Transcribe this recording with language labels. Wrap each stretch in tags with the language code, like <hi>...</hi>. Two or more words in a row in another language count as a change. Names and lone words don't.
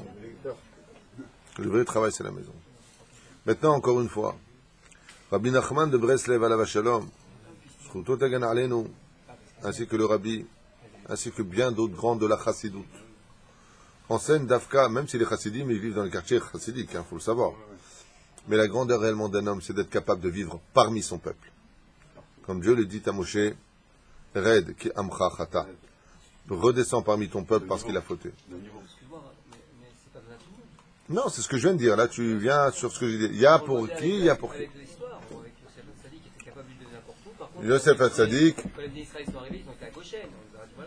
<fr>Le vrai travail, c'est la maison. Maintenant, encore une fois, Rabbi Nachman de Breslev</fr> <he>עליו השלום זכותו תגן עלינו,</he> <fr>ainsi que le Rabbi, ainsi que bien d'autres grands de la Chassidoute, enseignent d'Afka, même si les Chassidim, ils vivent dans les quartiers chassidiques, il faut le savoir. Mais la grandeur réellement d'un homme, c'est d'être capable de vivre parmi son peuple. Comme Dieu le dit à Moshe,</fr> <he>רד כי עמך חטא.</he> <fr>Redescends parmi ton peuple parce qu'il a fauté. Excuse-moi, mais c'est pas donné à tout le monde. Non, c'est ce que je viens de dire. Là, tu viens sur ce que j'ai dit. Il y a pour qui, il y a pour qui. Avec l'histoire, avec Yosef Hatzadik qui était capable de vivre n'importe où. Par contre, Yosef Hatzadik. quand les Israël sont arrivés, ils ont été à Goshen. Voilà.</fr>